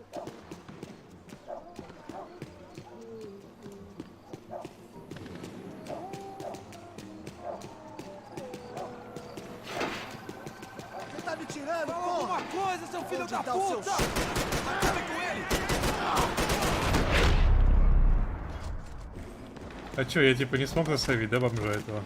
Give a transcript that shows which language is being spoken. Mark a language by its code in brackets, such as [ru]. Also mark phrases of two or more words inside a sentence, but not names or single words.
[pt] Tirando, alguma coisa, seu filho da puta! Acabe com ele! [ru] А чё, я типа не смог засовить, да, бомжа этого?